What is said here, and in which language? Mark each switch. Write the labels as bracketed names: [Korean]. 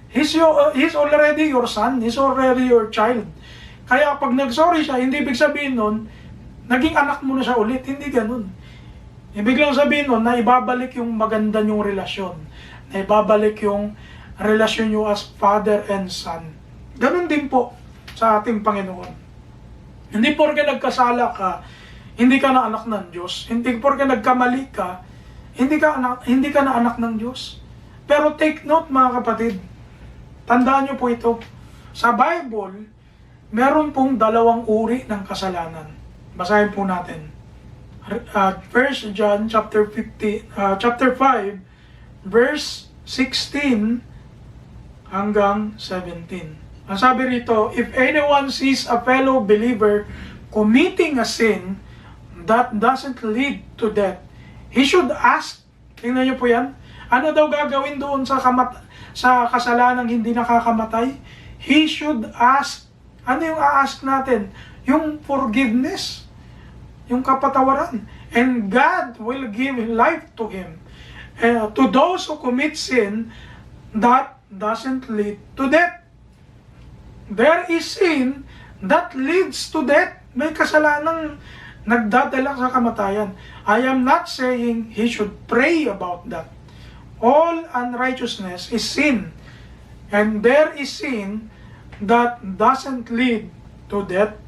[English] He's already your son, he's already your child. [Filipino] Kaya pag nag-sorry siya, hindi ibig sabihin nun, naging anak mo na siya ulit. Hindi ganun. Ibig lang sabihin nun, na ibabalik yung maganda nyong relasyon. Na ibabalik yung relasyon nyo [English] as father and son. [Filipino] Ganun din po sa ating Panginoon. Hindi porke nagkasala ka, hindi ka na anak ng Diyos. Hindi porke nagkamali ka, hindi ka na anak ng Diyos. Pero take note mga kapatid, tandaan nyo po ito. Sa Bible, meron pong dalawang uri ng kasalanan. Basahin po natin. [English] 1 John chapter 5, verse 16 hanggang 17. [Filipino] Ang sabi rito, [English] if anyone sees a fellow believer committing a sin that doesn't lead to death, he should ask. [Filipino] Tingnan niyo po yan. Ano daw gagawin doon sa kasalanang hindi nakakamatay? [English] He should ask. [Filipino] Ano yung a-ask natin? Yung forgiveness. Yung kapatawaran. [English] And God will give life to him. To those who commit sin that doesn't lead to death. There is sin that leads to death. [Filipino] May kasalanang nagdadala sa kamatayan. [English] I am not saying he should pray about that. All unrighteousness is sin. And there is sin that doesn't lead to death.